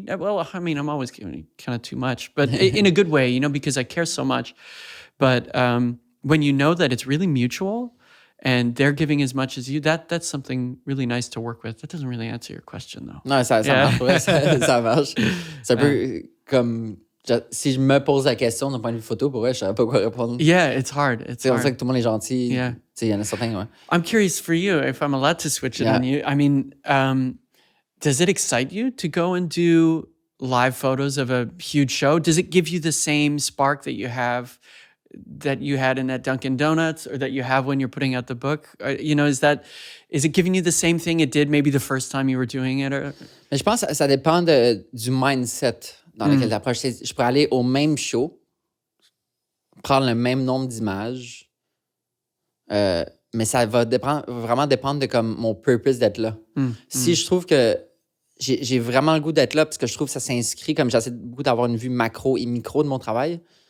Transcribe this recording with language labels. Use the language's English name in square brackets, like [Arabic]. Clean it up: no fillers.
[English] Well, I mean, I'm always giving kind of too much, but in a good way, you know, because I care so much. But when you know that it's really mutual and they're giving as much as you, that's something really nice to work with. That doesn't really answer your question, though. [French] Non, ça marche. Ouais, ça marche. C'est un peu comme... Si je me pose la question d'un point de vue photo, pour vrai, je ne savais pas quoi répondre. [English] Yeah, it's hard. It's hard. [French] On sait que tout le monde est gentil. [English] Yeah. [French] Il y en a certains, ouais. [English] I'm curious for you, if I'm allowed to switch it on you. I mean, does it excite you to go and do live photos of a huge show? Does it give you the same spark that you had in that Dunkin' Donuts or that you have when you're putting out the book? You know, is it giving you the same thing it did maybe the first time you were doing it? Or? [French] Mais je pense que ça dépend du mindset dans lequel tu approches. Je pourrais aller au même show, prendre le même nombre d'images, mais ça va vraiment dépendre de comme mon purpose d'être là. Si je trouve que j'ai vraiment le goût d'être là parce que je trouve que ça s'inscrit, comme j'essaie beaucoup d'avoir une vue macro et micro de mon travail.